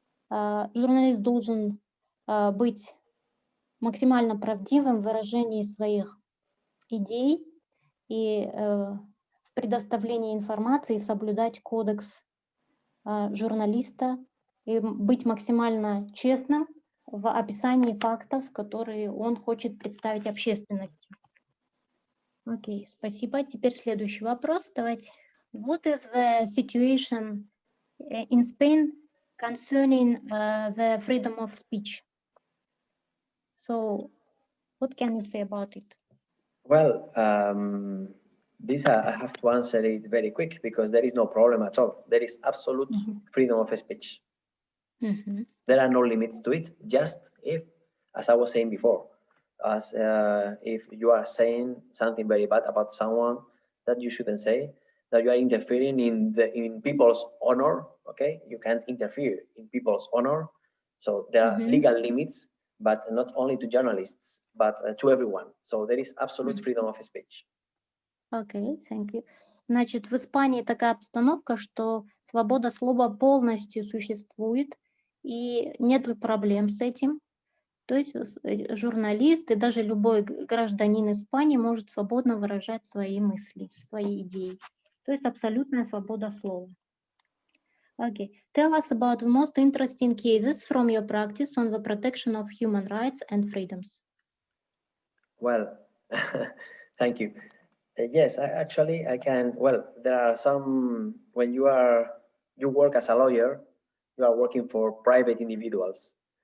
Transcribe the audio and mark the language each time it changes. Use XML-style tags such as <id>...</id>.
<ru>Журналист должен быть максимально правдивым в выражении своих идей и в предоставлении информации, соблюдать кодекс журналиста и быть максимально честным в описании фактов, которые он хочет представить общественности. Окей, спасибо. Теперь следующий вопрос. Давайте.</ru> <en>What is the situation in Spain concerning the freedom of speech? So, what can you say about it? Well, this I have to answer it very quick, because there is no problem at all. There is absolute freedom of speech. There are no limits to it, just if, as I was saying before, as if you are saying something very bad about someone that you shouldn't say, that you are interfering in people's honor, okay? You can't interfere in people's honor. So there are legal limits, but not only to journalists, but to everyone. So there is absolute freedom of speech. Okay, thank you.</en> <ru>Значит, в Испании такая обстановка, что свобода слова полностью существует, и нет проблем с этим. То есть журналист и даже любой гражданин Испании может свободно выражать свои мысли, свои идеи. То есть абсолютная свобода слова.</ru> <en>Okay, tell us about the most interesting cases from your practice on the protection of human rights and freedoms. Well, thank you. Yes, I can. Well, there are some, when you work as a lawyer, you are working for private individuals.</en>